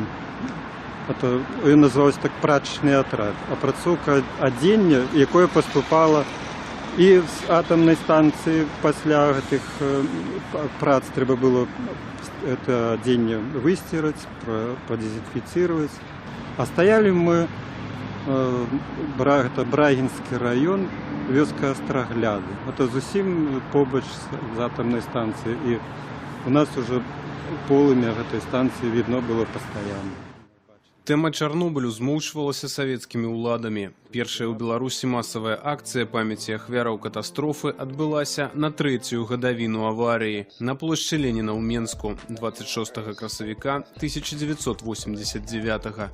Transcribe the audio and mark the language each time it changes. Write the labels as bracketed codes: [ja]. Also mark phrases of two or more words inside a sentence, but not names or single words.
[ru] Это называлось так прачечный отряд. [be] Апрацоўка адзення, якое поступало і з [ru] атомной станции [be] пасля гэтых прац трэба было это адзення [ru] выстирать, продезинфицировать. А стояли мы, это Брагинский район, [be] вёска Астрагляды. Это зусім побач з [ru] атомной станцией. И у нас уже полымя гэтай станции видно было постоянно. [be] Тэма Чарнобылю змоўчвалася савецкімі ўладамі. Першая ў Беларусі масавая акцыя памяці ахвяраў катастрофы адбылася на 3-ю гадавіну аварыі на плошчы Леніна ў Менску 26 красавіка 1989.